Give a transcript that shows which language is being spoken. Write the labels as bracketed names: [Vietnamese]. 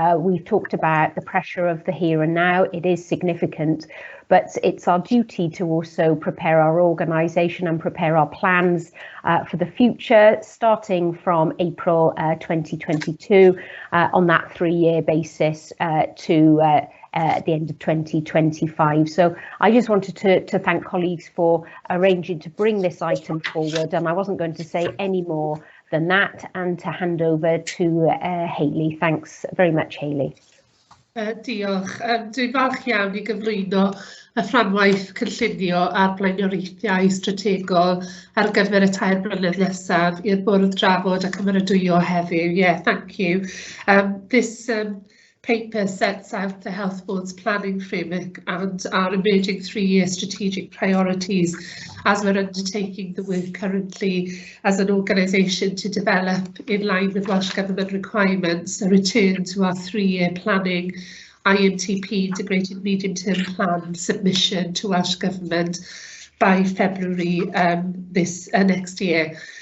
[English] We've talked about the pressure of the here and now. It is significant, but it's our duty to also prepare our organisation and prepare our plans for the future, starting from April 2022 on that 3-year basis to at the end of 2025. So I just wanted to thank colleagues for arranging to bring this item forward, and I wasn't going to say any more than that, and to hand over to Hayley. Thanks very much, Hayley. [Welsh] Diolch. Dwi'n falch iawn I gyflwyno y fframwaith cynllunio a'r blaenoriaethau strategol ar gyfer y 3 blynedd nesaf i'r bwrdd drafod a cymeradwyo heddiw. [English] Yeah, thank you. This paper sets out the Health Board's planning framework and our emerging 3-year strategic priorities as we're undertaking the work currently as an organisation to develop, in line with Welsh Government requirements, a return to our 3-year planning IMTP integrated medium-term plan submission to Welsh Government by February next year.